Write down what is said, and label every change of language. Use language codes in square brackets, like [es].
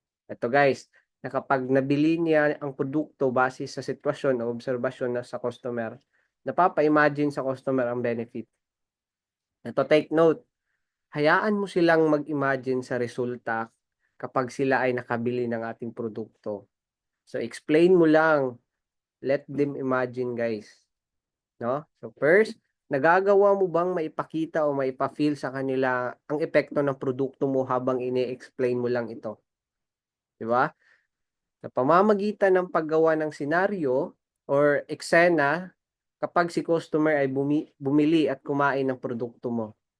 [tl] Ito, guys, na kapag nabili niya ang produkto base sa sitwasyon o obserbasyon na sa customer, napapa-imagine sa customer ang benefit. Ito, take note. Hayaan mo silang mag-imagine sa resulta kapag sila ay nakabili ng ating produkto. [en] So explain [tl] mo lang, [en] let them imagine guys. No? [tl] So first, nagagawa mo bang maipakita o maipa-feel sa kanila ang epekto ng produkto mo habang ini-explain mo lang ito? 'Di ba? Sa pamamagitan ng paggawa ng senaryo or eksena kapag si customer ay bumili at kumain ng produkto mo.